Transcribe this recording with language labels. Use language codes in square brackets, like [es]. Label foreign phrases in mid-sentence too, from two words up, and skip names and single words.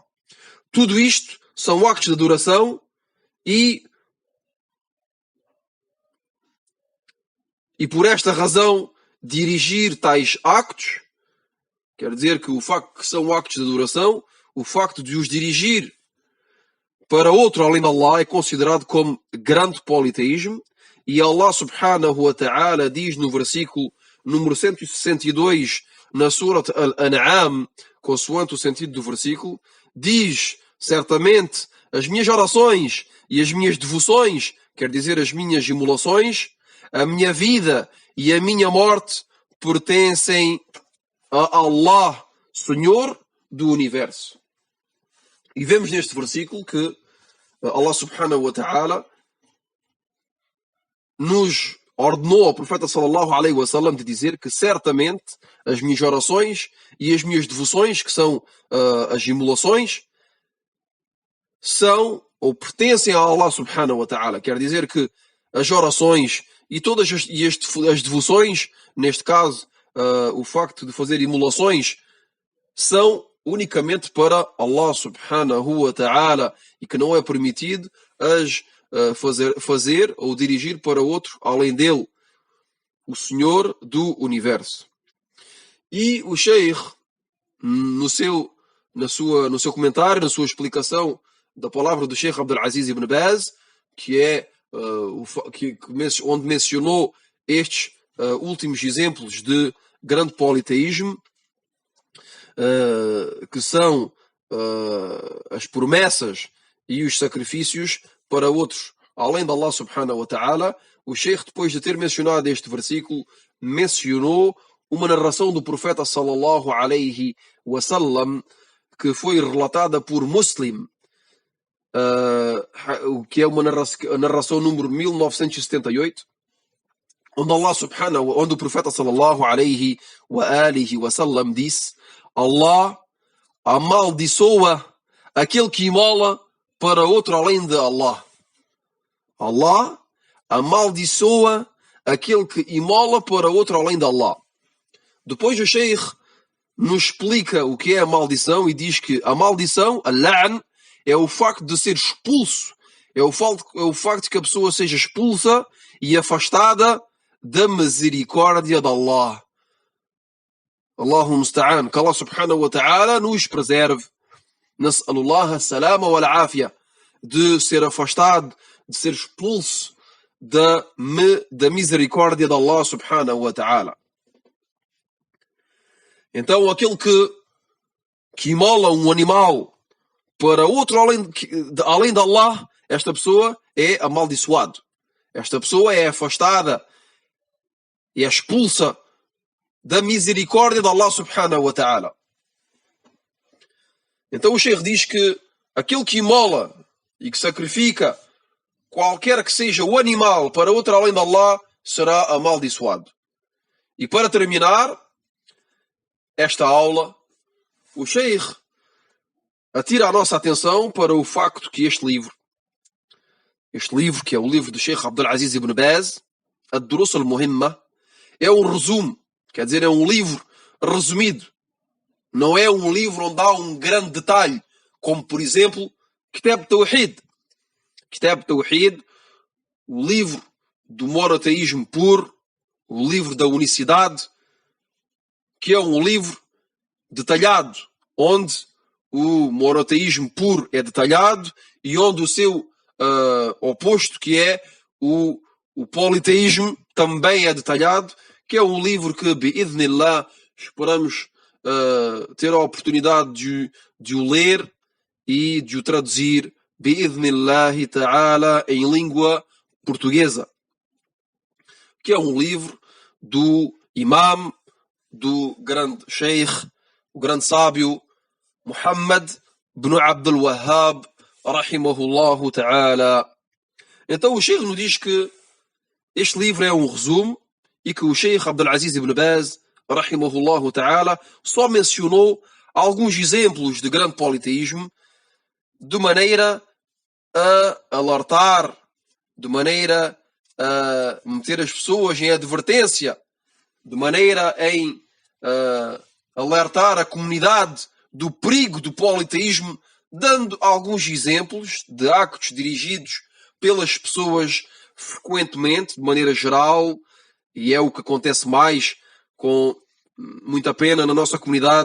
[pt] Tudo isto são actos de adoração e por esta razão dirigir tais actos, quer dizer que o facto que são actos de adoração, o facto de os dirigir para outro além de Allah é considerado como grande politeísmo. E Allah [ar] سبحانه وتعالى [pt] diz no versículo número 162 na Surat Al-An'am, consoante o sentido do versículo, diz: certamente as minhas orações e as minhas devoções, quer dizer as minhas imolações, a minha vida e a minha morte pertencem a Allah, Senhor do Universo. E vemos neste versículo que Allah [ar] سبحانه وتعالى [pt] nos ordenou ao profeta [ar] صلى الله عليه وسلم [pt] de dizer que certamente as minhas orações e as minhas devoções, que são as imolações, são ou pertencem a Allah [ar] سبحانه وتعالى. [pt] Quer dizer que as orações e todas as devoções, neste caso o facto de fazer imolações, são unicamente para Allah [ar] سبحانه وتعالى [pt] e que não é permitido as fazer ou dirigir para outro além dele, o Senhor do Universo. E o Sheikh, no seu comentário, na sua explicação da palavra do Sheikh Abdul Aziz ibn Baz, que é onde mencionou estes últimos exemplos de grande politeísmo, que são as promessas e os sacrifícios para outros, além de Allah [ar] سبحانه وتعالى. [pt] O Sheikh, depois de ter mencionado este versículo, mencionou uma narração do profeta [ar] صلى الله عليه وسلم [pt] que foi relatada por Muslim, que é uma narração número 1978, onde o profeta [ar] صلى الله عليه وآله وسلم [pt] disse: Allah amaldiçoa aquele que imola para outro além de Allah. Allah amaldiçoa aquele que imola para outro além de Allah. Depois o Sheikh nos explica o que é a maldição e diz que a maldição, al-la'n, é o facto de ser expulso, é o facto de que a pessoa seja expulsa e afastada da misericórdia de Allah. [ar] الله المستعان, [pt] que Allah [ar] سبحانه وتعالى [pt] nos preserve. [ar] نسأل الله السلامة والعافية, [pt] de ser afastado, de ser expulso da misericórdia de Allah [ar] سبحانه وتعالى. [pt] Então aquele que imola um animal para outro além de Allah, esta pessoa é amaldiçoado. Esta pessoa é afastada e é expulsa da misericórdia de Allah [ar] سبحانه وتعالى. [pt] Então o Sheikh diz que aquele que imola e que sacrifica qualquer que seja o animal para outro além de Allah será amaldiçoado. E para terminar esta aula, o Sheikh atira a nossa atenção para o facto que este livro, que é o livro do Sheikh Abdul Aziz ibn Baz, Ad-Durus al-Muhimma, é um resumo, quer dizer, é um livro resumido. Não é um livro onde há um grande detalhe, como, por exemplo, Kitab Tawhid. Kitab Tawhid, o livro do monoteísmo puro, o livro da unicidade, que é um livro detalhado, onde o monoteísmo puro é detalhado e onde o seu oposto, que é o politeísmo, também é detalhado, que é um livro que, bi'idhnillah, esperamos ter a oportunidade de o ler e de o traduzir, [ar] بإذن الله تعالى, [pt] em língua portuguesa, que é um livro do imam, do grande sheikh, o grande sábio Muhammad ibn Abdul Wahhab, [ar] رحمه الله تعالى. [pt] Então o sheikh nos diz que este livro é um resumo e que o sheikh Abdul Aziz ibn [ar] Baz, رحمه الله تعالى, [pt] só mencionou alguns exemplos de grande politeísmo de maneira a alertar, de maneira a meter as pessoas em advertência, de maneira em alertar a comunidade do perigo do politeísmo, dando alguns exemplos de actos dirigidos pelas pessoas frequentemente, de maneira geral, e é o que acontece mais, com muita pena, na nossa comunidade.